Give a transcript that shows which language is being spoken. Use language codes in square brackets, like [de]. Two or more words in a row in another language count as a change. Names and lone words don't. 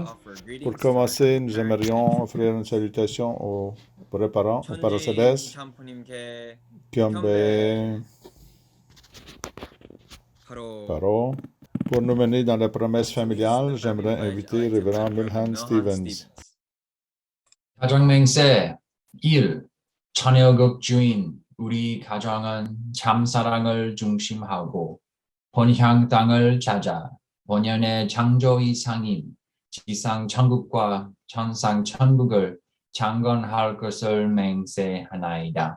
[fr] Pour commencer, nous aimerions offrir une salutation aux vrais parents, aux parents célestes, Kyombe, Paro. Pour nous mener dans la promesse familiale, j'aimerais inviter Révérend Milhan Stevens. [ko] 가정맹세 1. 천여국 주인 우리 가정은 참사랑을 중심하고 본향 땅을 찾아 본연의 창조 이상인 지상 천국과 천상 천국을 창건할 것을 맹세하나이다.